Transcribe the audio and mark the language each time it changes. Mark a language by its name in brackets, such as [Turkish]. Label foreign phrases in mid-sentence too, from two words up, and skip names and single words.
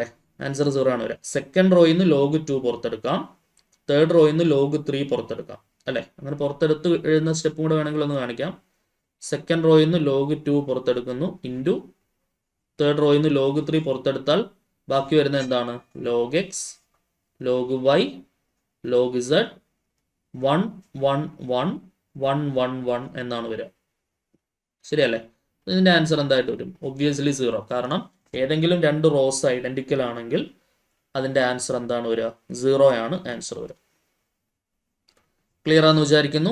[Malayalam] ആൻസർ 0 ആണ് വരിക. [English] second row-il [Malayalam] നിന്ന് log 2 പുറത്തെടുക്കാം. [English] third row-il [Malayalam] നിന്ന് log 3 പുറത്തെടുക്കാം അല്ലേ? അങ്ങനെ പുറത്തെടുത്ത് എഴുതുന്ന സ്റ്റെപ്പും കൂടെ വേണമെങ്കിൽ ഒന്ന് കാണിക്കാം. [English] second row-il [Malayalam] നിന്ന് log 2 പുറത്തെടുക്കുന്നു ഇൻറ്റു [English] third row-il [Malayalam] നിന്ന് log 3 പുറത്തെടുത്താൽ ബാക്കി വരുന്നത് എന്താണ്? log x log y log z 1 1 1 1 1 1 എന്നാണ് വരിക. ശരിയല്ലേ? ഇതിൻ്റെ ആൻസർ എന്തായിട്ട് വരും? ഒബ്വിയസ്ലി 0. കാരണം ഏതെങ്കിലും രണ്ട് [English] rows identical [Malayalam] ആണെങ്കിൽ അതിൻ്റെ ആൻസർ എന്താണ് വരിക? 0 ആണ് ആൻസർ വരിക. ക്ലിയർ ആണെന്ന് വിചാരിക്കുന്നു.